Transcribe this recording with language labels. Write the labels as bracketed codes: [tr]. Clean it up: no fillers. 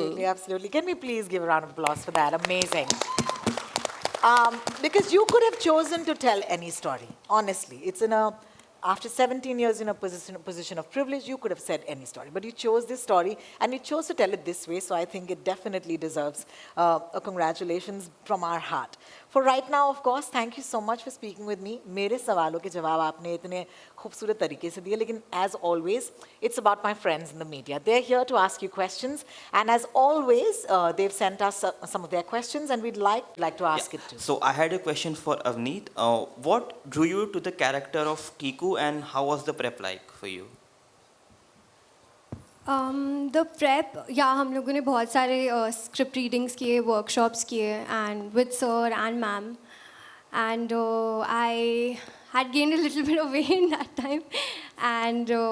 [en] Absolutely, absolutely. Can we please give a round of applause for that? Amazing. Because you could have chosen to tell any story. Honestly, it's in a after 17 years in a position of privilege, you could have said any story, but you chose this story and you chose to tell it this way. So I think it definitely deserves a congratulations from our heart. For right now, of course, thank you so much for speaking with me. [hi] मेरे सवालों के जवाब आपने इतने खूबसूरत तरीके से दिए, लेकिन [en] as always, it's about my friends in the media. They're here to ask you questions, and as always, they've sent us some of their questions, and we'd like to ask it too. So I had a question for Avneet. What drew you to the character of Tiku, and how was the prep like for you? The prep [hi] या हम लोगों ने बहुत सारे script readings किए, workshops किए, [en] and with sir and ma'am, and I had gained a little bit of weight in that time, and